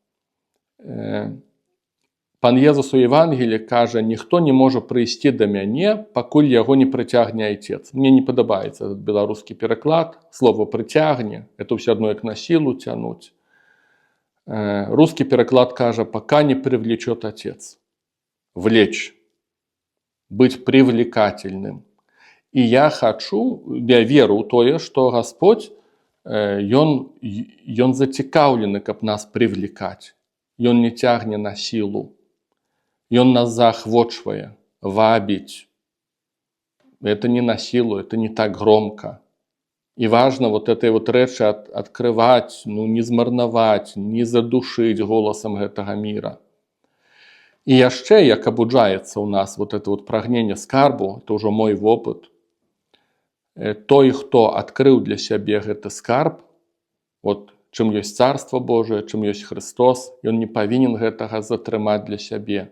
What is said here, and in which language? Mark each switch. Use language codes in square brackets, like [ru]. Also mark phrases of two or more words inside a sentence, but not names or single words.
[be] Пан Езус у Евангелі кажа: ніхто не можа прыйсці да мяне, пакуль яго не прыцягне Айцец. Мне не падабаецца этот беларускі пераклад. Слово «прыцягне» — это ўсё адно як на сілу цянуць. Русский переклад кажа: [ru] пока не привлечет Отец. Влечь. Быть привлекательным. [be] И я веру ў тое, што Господь, ён зацікаўлены, каб нас привлекать. Ён не цягне на силу. Ён нас заахвочвае, вабіць. [ru] Это не на силу, это не так громко. И важно вот этой вот рэчы открывать, не змарнаваць, не задушить голосом гэтага мира. [be] И яшчэ, як абуджаецца у нас [ru] вот это вот [be] прагненне скарбу, это ўжо мой вопыт. Той, хто адкрыў для сябе гэты скарб, вот чым ёсць Царство Божие, чым ёсць Христос, ён не павінен гэтага затрымаць для сябе.